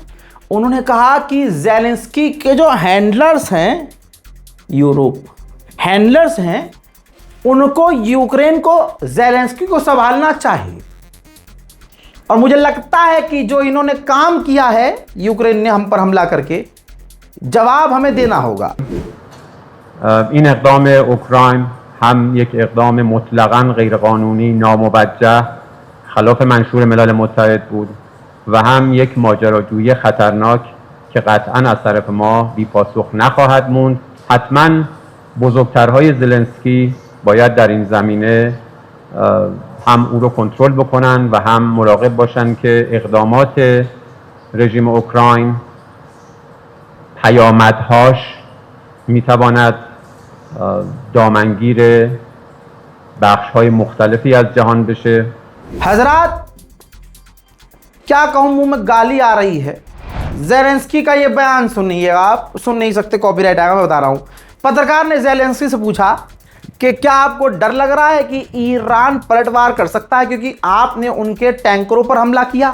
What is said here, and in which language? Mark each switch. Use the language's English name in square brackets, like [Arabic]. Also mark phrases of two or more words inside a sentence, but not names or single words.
[Hindi] उन्होंने कहा कि ज़ेलेंस्की के जो हैंडलर्स हैं, यूरोप हैंडलर्स हैं, उनको यूक्रेन को ज़ेलेंस्की को संभालना चाहिए। और मुझे लगता है कि जो इन्होंने काम किया है यूक्रेन ने हम पर हमला करके, जवाब हमें देना होगा। [Persian] این اقدام اوکراین هم یک اقدام مطلقاً غیرقانونی، ناموجه، خلاف منشور ملل متحد بود و هم یک ماجراجویی خطرناک که قطعاً از طرف ما بی پاسخ نخواهد موند. حتماً بزرگترهای زلنسکی باید در این زمینه هم او رو کنترل بکنن و هم مراقب باشن که اقدامات رژیم اوکراین پیامدهاش میتواند دامنگیر بخش‌های مختلفی از جهان بشه. [Hindi] हजरात, क्या कहूं, मुंह में गाली आ रही है। ज़ेलेंस्की का ये बयान सुनिए, आप सुन नहीं सकते, कॉपीराइट आएगा, मैं बता रहा हूं। पत्रकार ने ज़ेलेंस्की से पूछा कि क्या आपको डर लग रहा है कि ईरान पलटवार कर सकता है क्योंकि आपने उनके टैंकरों पर हमला किया?